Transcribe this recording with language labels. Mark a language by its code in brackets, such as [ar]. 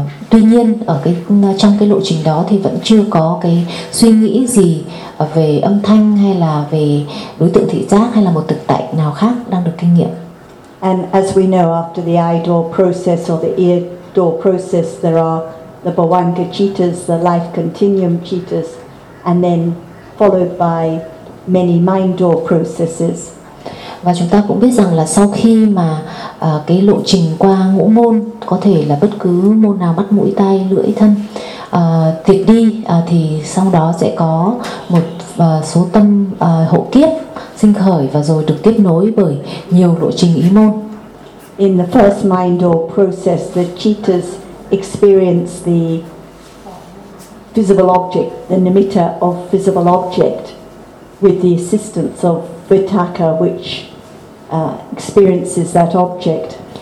[vi] Tuy nhiên ở cái trong cái lộ trình đó thì vẫn chưa có cái suy nghĩ gì về âm thanh hay là về đối tượng thị giác hay là một thực tại nào khác đang được kinh nghiệm. [en] And as we know after the eye door process or the ear door process there are the bhavanga cittas, the life continuum cittas and then followed by many mind door processes. [vi] Và chúng ta cũng biết rằng là sau khi mà cái lộ trình qua ngũ môn, có thể là bất cứ môn nào, mắt, mũi, tai, lưỡi, thân, tiệt đi thì sau đó sẽ có một số tâm hậu kiếp sinh khởi và rồi được tiếp nối bởi nhiều lộ trình ý môn. [en] In the first mind or process, the cittas experience the visible object, the nimitta of visible object, with the assistance of vitaka, which experiences that object.